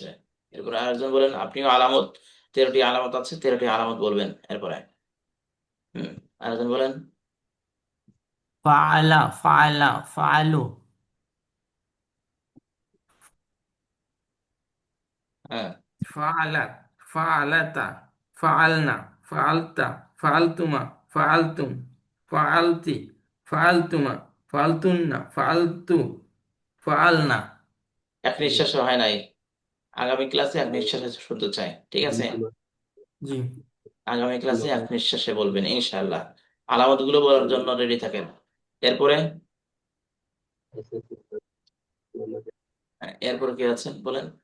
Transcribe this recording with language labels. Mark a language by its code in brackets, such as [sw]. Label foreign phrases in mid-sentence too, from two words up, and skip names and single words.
[bn] এরপরে আরেকজন বলেন, আপনিও আলামত, 13টি আলামত আছে, 13টি আলামত বলবেন এরপরে। আরেকজন বলেন। [ar] فَعَلَ فَعَلَا فَعَلُوا [bn] হ্যাঁ, [ar] فَعَلَتْ فَعَلَتَا فَعَلْنَ فَعَلْتَ فَعَلْتُمَا فَعَلْتُمْ فَعَلْتِ فَعَلْتُمَا فَعَلْتُنَّ فَعَلْتُ فَعَلْنَا. [bn] এক নিঃশ্বাসে হয় নাই। আগামী ক্লাসে এক নিঃশ্বাসে শুনতে চাই, ঠিক আছে? জি। আগামী ক্লাসে এক নিঃশ্বাসে বলবেন ইনশাআল্লাহ। আলামত গুলো বলার জন্য রেডি থাকেন। এরপরে এরপরে কি আছেন বলেন।